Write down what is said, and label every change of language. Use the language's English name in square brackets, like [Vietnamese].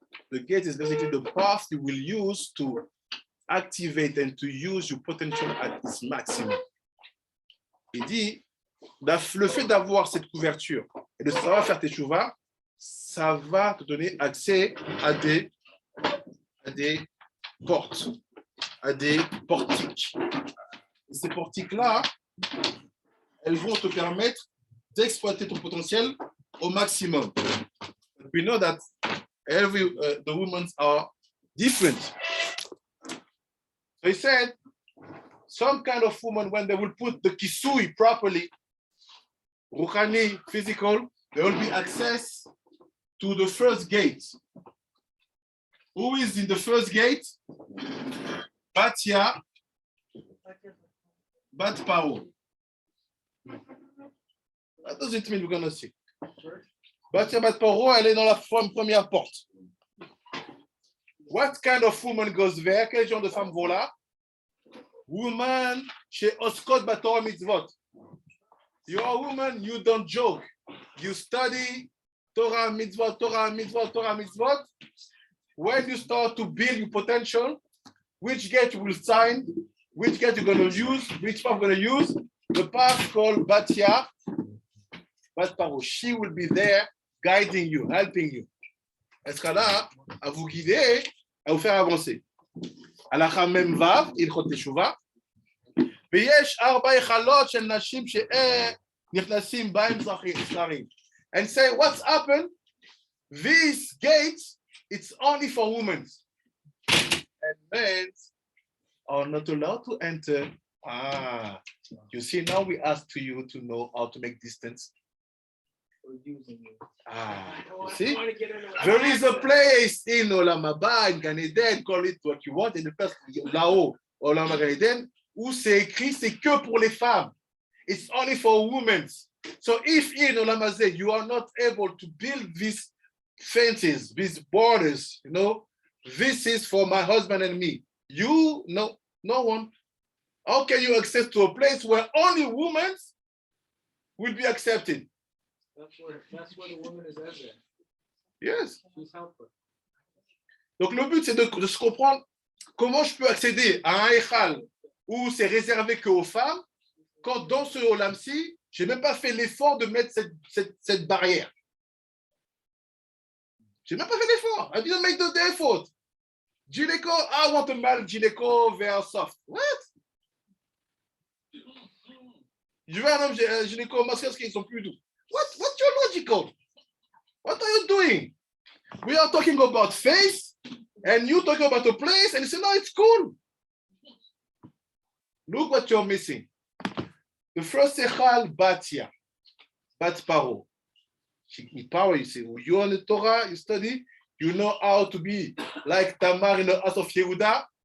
[English] The gate is basically the path you will use to activate and to use your potential at its maximum. [French] Il dit, le fait d'avoir cette couverture et de savoir faire teshuvah, ça va te donner accès à des portes, à des portiques. Et ces portiques-là, elles vont te permettre d'exploiter ton potentiel au maximum. [English] We know that the women are different. So he said, some kind of woman, when they will put the Kisouye properly, Ruchani, physical, there will be access to the first gate. Who is in the first gate? Batya Bat Paro. What does it mean? We're going to see. [French] Batya Bat Paro, elle est dans la première porte. [English] What kind of woman goes there? [French] Quel genre de femme vont là? [English] Woman, she oskot batorah mitzvot. You're a woman, you don't joke. You study Torah mitzvot, Torah mitzvot, Torah mitzvot. When you start to build your potential, which gate you will sign, which gate you're going to use, which path you're going to use. The path called Batya Bat Paro. She will be there guiding you, helping you. [French] Elle sera là à vous guider, à vous faire avancer. [Hebrew] הלכה מ"ו, הלכות תשובה. ויש 4 היכלות של נשים שנכנסים בהם זכרים. [English] And say, what's happened? These gates, it's only for women. And men are not allowed to enter. You see, now we ask to you to know how to make distance. You see? There is a place in Olam Haba, in Gan Eden, call it what you want, in the place là-haut, Olam Gan Eden, [French] où c'est écrit, c'est que pour les femmes. [English] It's only for women. So if in Olam Hazeh you are not able to build these fences, these borders, you know, this is for my husband and me. You, no one. How can you access to a place where only women will be accepted? That's where the woman is Ezra. Yes. She's helper. [French] Donc le but c'est de se comprendre comment je peux accéder à un Heichal où c'est réservé qu'aux femmes, quand dans ce Olam-ci, je n'ai même pas fait l'effort de mettre cette barrière. Je n'ai même pas fait l'effort. [English] I didn't make the effort. Gynéco, I want a male gynéco very soft. What? [French] Je veux un homme gynéco masculin parce qu'ils sont plus doux. [English] What's your logical? What are you doing? We are talking about face, and you talking about a place, and you say, no, it's cool. Look what you're missing. The first Heichal, Batya Bat Paro. Power, you see, you're in the Torah, you study, you know how to be like Tamar in the house of Yehuda.